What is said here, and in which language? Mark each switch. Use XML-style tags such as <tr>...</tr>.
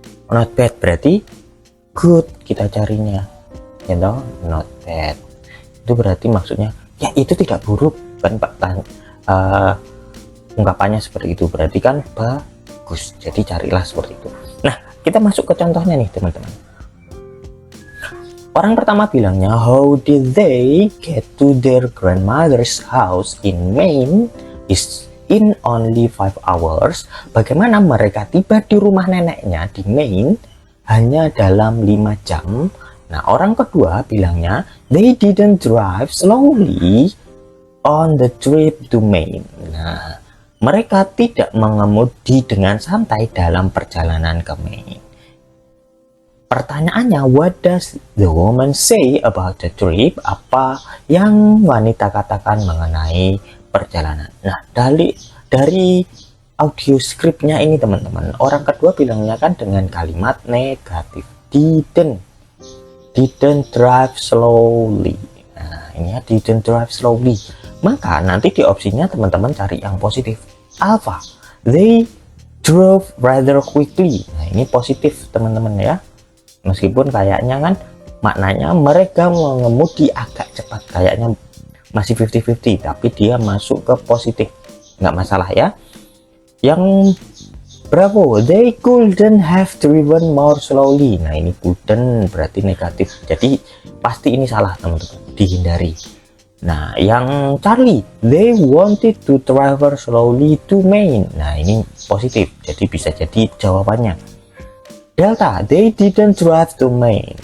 <en>Not bad</en> <id>berarti</id> <en>good</en> <id>kita carinya.</id> <en>You know, not bad.</en> <id>Itu berarti maksudnya ya itu tidak buruk kan Pak. Ungkapannya seperti itu berarti kan bagus. Jadi carilah seperti itu. Nah, kita masuk ke contohnya nih teman-teman. Orang pertama bilangnya,</id> <en>how did they get to their grandmother's house in Maine is in only 5 hours.</en> <id>Bagaimana mereka tiba di rumah neneknya di Maine hanya dalam 5 jam. Nah, orang kedua bilangnya,</id> <en>they didn't drive slowly on the trip to Maine.</en> <id>Nah, mereka tidak mengemudi dengan santai dalam perjalanan ke Maine. Pertanyaannya,</id> <en>what does the woman say about the trip?</en> <id>Apa yang wanita katakan mengenai perjalanan? Nah, dari audio scriptnya ini teman-teman, orang kedua bilangnya kan dengan kalimat negatif.</id> <en>Didn't drive slowly.</en> <id>Nah, ini ya,</id> <en>didn't drive slowly.</en> <id>Maka nanti di opsinya teman-teman cari yang positif.</id> <en>Alpha, they drove rather quickly.</en> <id>Nah, ini positif teman-teman ya. Meskipun kayaknya kan maknanya mereka mengemudi agak cepat, kayaknya masih 50-50, tapi dia masuk ke positif, nggak masalah ya.</id> <en>Yang bravo, they couldn't have driven more slowly.</en> <id>Nah, ini couldn't berarti negatif, jadi pasti ini salah teman-teman, dihindari.</id> <en>Nah, yang Charlie, they wanted to travel slowly to Maine.</en> <id>Nah, ini positif, jadi bisa jadi jawabannya.</id> <en>Delta, they didn't drive to Maine.</en>